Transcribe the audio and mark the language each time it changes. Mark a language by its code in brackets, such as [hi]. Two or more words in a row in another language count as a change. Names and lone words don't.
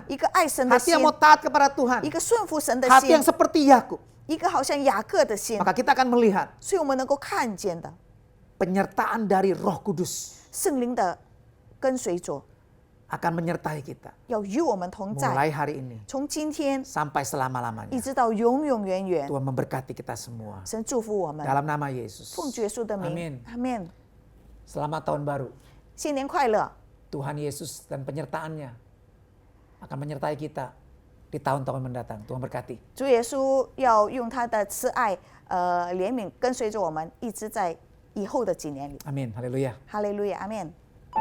[zh] 一个爱神的 [id] Hati [zh] 心 [id] yang，mau taat kepada Tuhan. [zh] 一个顺服神的 [id] Hati yang [zh] 心， [id] seperti Yakub. [zh] 一个好像雅各的心。 [id] Maka kita akan melihat [zh] 所以我们能够看见的 [id] penyertaan dari Roh Kudus [zh] 圣灵的跟随者 [id] akan menyertai kita. [zh] 要与我们同在， [id] Mulai hari ini [zh] 从今天 [id] sampai [zh] 一 [id] selama-lamanya. [zh] 直到永永远远。 [id] Tuhan memberkati kita semua. [zh] 神祝福我们， [id] Dalam nama Yesus. [zh] 奉主耶稣的名 [id] Amin.， [zh] 阿门。 [id] Selamat tahun baru. [zh] 新年快乐！ [id] Tuhan Yesus dan penyertaannya akan menyertai kita di tahun-tahun mendatang. Tuhan berkati. [zh] 主耶稣要用他的慈爱、怜悯跟随着我们，一直在以后的几年里。 [id] Amin. Haleluya. [zh] 哈利路亚，阿门。